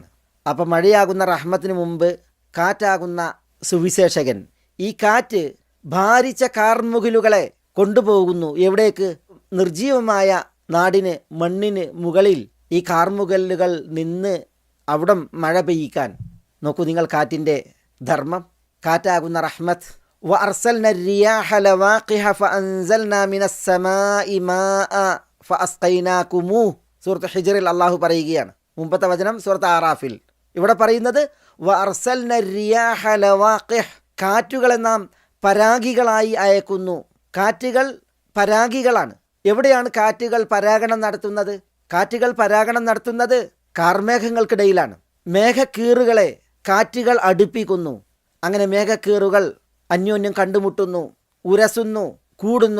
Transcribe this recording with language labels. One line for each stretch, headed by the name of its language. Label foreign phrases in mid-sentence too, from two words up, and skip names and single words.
Malayalam: അപ്പം മഴയാകുന്ന റഹ്മത്തിന് മുമ്പ് കാറ്റാകുന്ന സുവിശേഷകൻ ഈ കാറ്റ് ഭാരിച്ച കാർമുകിലുകളെ കൊണ്ടുപോകുന്നു. എവിടേക്ക്? നിർജീവമായ നാടിന് മണ്ണിന് മുകളിൽ ഈ കാർമുകിലുകൾ നിന്ന് അവിടം മഴ പെയ്യിക്കാൻ. നോക്കൂ നിങ്ങൾ കാറ്റിൻ്റെ ധർമ്മം. കാറ്റാകുന്ന റഹ്മത്ത്.
Arabic: വഅർസൽന الرياح لواقح فأنزلنا من السماء ماء فأسقيناكموه.
Malayalam: സൂറത്ത് ഹിജ്റിൽ അള്ളാഹു പറയുകയാണ്. മുമ്പത്തെ വചനം സൂറത്ത് ആറാഫിൽ. ഇവിടെ പറയുന്നത്
Arabic: وأرسلنا الرياح لواقح.
Malayalam: കാറ്റുകളെ നാം പരാഗികളായി അയക്കുന്നു. കാറ്റുകൾ പരാഗികളാണ്. എവിടെയാണ് കാറ്റുകൾ പരാഗണം നടത്തുന്നത്? കാറ്റുകൾ പരാഗണം നടത്തുന്നത് കാർമേഘങ്ങൾക്കിടയിലാണ്. മേഘക്കീറുകളെ കാറ്റുകൾ അടുപ്പിക്കുന്നു. അങ്ങനെ മേഘക്കീറുകൾ അന്യോന്യം കണ്ടുമുട്ടുന്നു, ഉരസുന്നു, കൂടുന്നു.